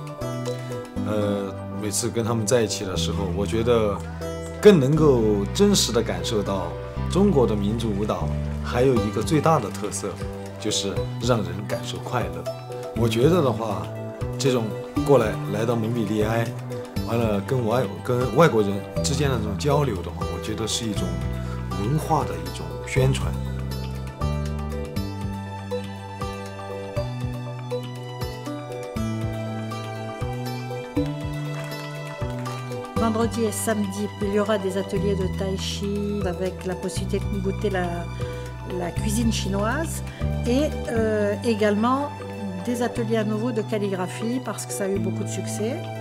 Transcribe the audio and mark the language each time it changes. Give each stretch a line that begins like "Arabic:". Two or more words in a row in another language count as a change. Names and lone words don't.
Chinese: 每次跟他们在一起的时候，我觉得更能够真实的感受到中国的民族舞蹈还有一个最大的特色，就是让人感受快乐。我觉得的话，这种来到蒙彼利埃，完了跟外国人之间的这种交流的话，我觉得是一种文化的一种宣传。
French: Vendredi et samedi, il y aura des ateliers de tai chi avec la possibilité de goûter la cuisine chinoise et également des ateliers à nouveau de calligraphie parce que ça a eu beaucoup de succès.